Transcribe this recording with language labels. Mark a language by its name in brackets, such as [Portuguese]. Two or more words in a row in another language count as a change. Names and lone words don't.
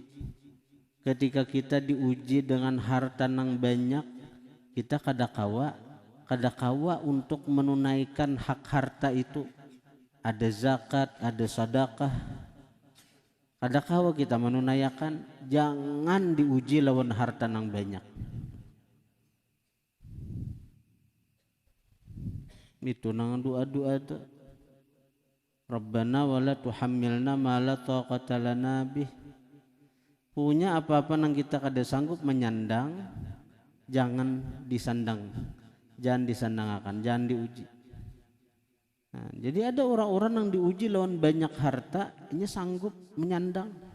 [Banjar] Ketika kita diuji dengan harta nang banyak, kita kada kawa untuk menunaikan hak harta itu. [Indonesian] Ada zakat, ada sedekah. [Banjar] Kada kawa kita menunaikan, jangan diuji lawan harta nang banyak. Itu nang doa-doa tuh. [Arabic] Rabbana wala tuhammilna ma la taqata lana bih. [Indonesian] Punya apa-apa nang kita kada sanggup menyandang, jangan disandang, jangan disandangkan, jangan diuji. [Banjar] Nah, jadi ada orang-orang yang diuji lawan banyak harta, ini sanggup menyandang.